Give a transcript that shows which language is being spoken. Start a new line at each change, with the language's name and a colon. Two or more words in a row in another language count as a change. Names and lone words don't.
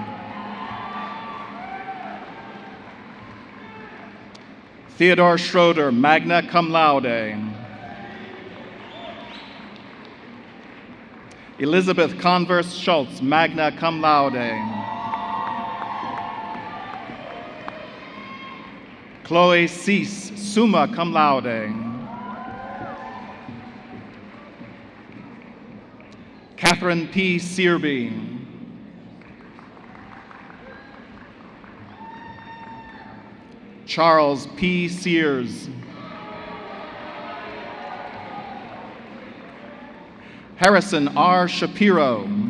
Latin: Theodore Schroeder, magna cum laude. Elizabeth Converse Schultz, magna cum laude. Chloe Cease, summa cum laude.
English: Catherine P. Searby. Charles P. Sears. Harrison R. Shapiro.